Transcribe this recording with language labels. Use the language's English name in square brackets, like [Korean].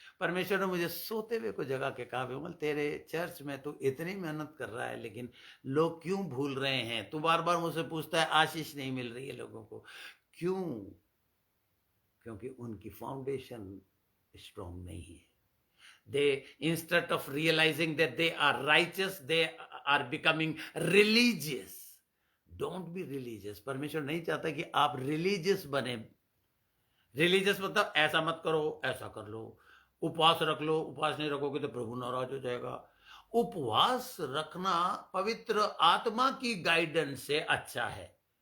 [Hindi] परमेश्वर ने मुझे सोते हुए को जगह के कहा, विमल तेरे चर्च में तू इतनी मेहनत कर रहा है लेकिन लोग क्यों भूल रहे हैं। तू बार बार मुझसे पूछता है आशीष नहीं मिल रही है लोगों को, क्यों? क्योंकि उनकी फाउंडेशन स्ट्रांग नहीं है। [English] They, instead of realizing that they are righteous, they are becoming religious. Don't be religious. [Hindi] परमेश्वर नहीं चाहता कि आप रिलीजियस बने। रिलीजियस मतलब ऐसा मत करो, ऐसा कर लो, उपवास रख लो, उपवास नहीं रखोगे तो प्रभु नाराज हो जाएगा। उपवास रखना पवित्र आत्मा की गाइडेंस से अच्छा है।